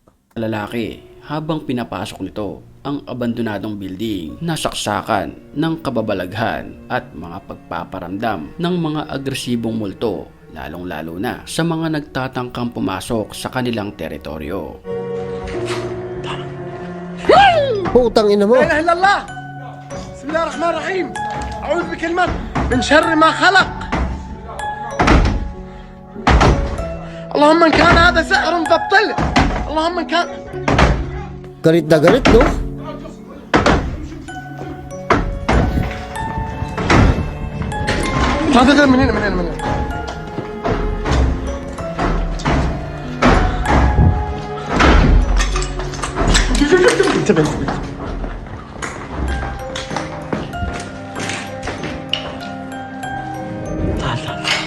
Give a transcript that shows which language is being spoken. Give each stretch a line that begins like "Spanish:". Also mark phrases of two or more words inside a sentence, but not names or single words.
Filipino: Lalaki habang pinapasok nito ang abandonadong building na saksakan ng kababalaghan at mga pagpaparamdam ng mga agresibong multo, lalong-lalo na sa mga nagtatangkang pumasok sa kanilang teritoryo. Putang ina mo.
Arabic: لا اله الا الله بسم الله الرحمن الرحيم اعوذ بكلمات من شر ما خلق اللهم ان كان هذا سحر فابطله اللهم ان كان
Filipino: Galit na galit, no?
Arabic: هذا من هنا من هنا من هنا انتبه انتبه تعال تعال